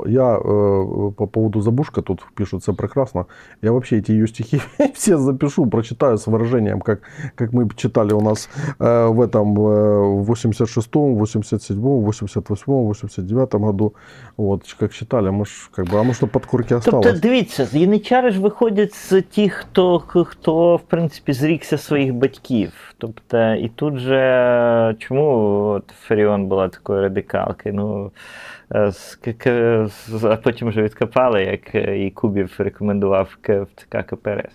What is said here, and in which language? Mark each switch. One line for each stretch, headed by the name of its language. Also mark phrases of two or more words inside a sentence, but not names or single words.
Russian: Я по поводу Забушка, тут пишут, все прекрасно. Я вообще эти ее стихи все запишу, прочитаю с выражением, как мы читали у нас в этом 86-м, 87-м, 88-м, 89-м году. Вот, как читали, мы ж, как бы, а может, под корки осталось.
Ukrainian: Тобто, дивіться, яничари ж виходять з тих, хто, в принципі, зрікся своїх батьків. Тобто, і тут же, чому от Фаріон була такою радикалкою? Ну, а потім вже відкопали, як і Кубів рекомендував в ЦК КПРС.